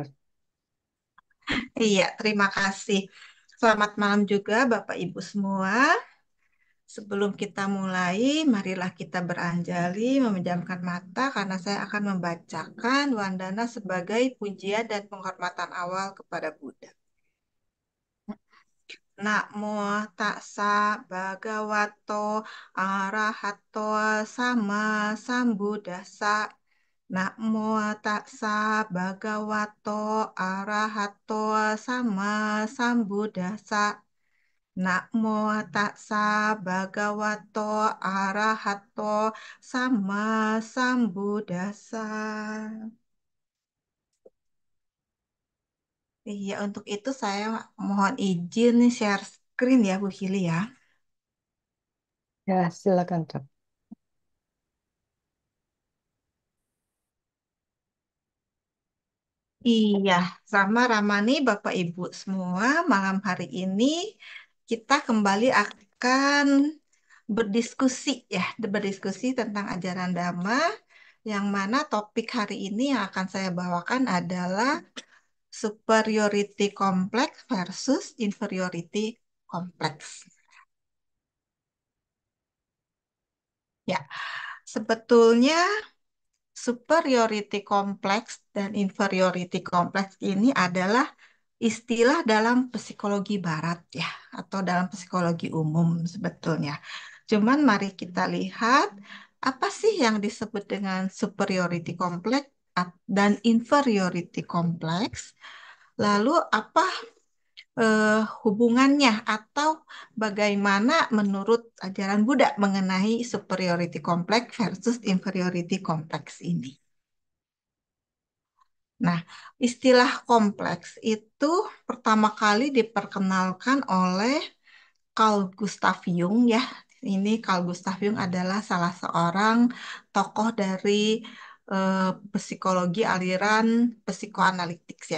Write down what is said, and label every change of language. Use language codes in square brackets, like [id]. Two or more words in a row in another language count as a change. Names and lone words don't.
[id] Iya, terima kasih. Selamat malam juga Bapak Ibu semua. Sebelum kita mulai, marilah kita beranjali, memejamkan mata karena saya akan membacakan Wandana sebagai pujian dan penghormatan awal kepada Buddha. [pi] Namo tassa bhagavato arahato sama sambuddhassa. Namo tassa bhagavato arahato sama sambuddhassa. Namo tassa bhagavato arahato sama sambuddhassa. [id] Iya, untuk itu saya mohon izin [en] share screen [id] ya, Bu Hili ya. Ya, silakan, dok. Iya, sama Ramani, Bapak Ibu semua, malam hari ini kita kembali akan berdiskusi ya, berdiskusi tentang ajaran Dhamma, yang mana topik hari ini yang akan saya bawakan adalah [en] superiority complex versus inferiority complex. [id] Ya, sebetulnya [en] superiority complex [id] dan [en] inferiority complex [id] ini adalah istilah dalam psikologi barat ya, atau dalam psikologi umum sebetulnya. Cuman mari kita lihat apa sih yang disebut dengan [en] superiority complex [id] dan [en] inferiority complex. [id] Lalu apa hubungannya atau bagaimana menurut ajaran Buddha mengenai [en] superiority complex versus inferiority complex [id] ini. Nah, istilah kompleks itu pertama kali diperkenalkan oleh Carl Gustav Jung ya. Ini Carl Gustav Jung adalah salah seorang tokoh dari psikologi aliran psikoanalitik ya.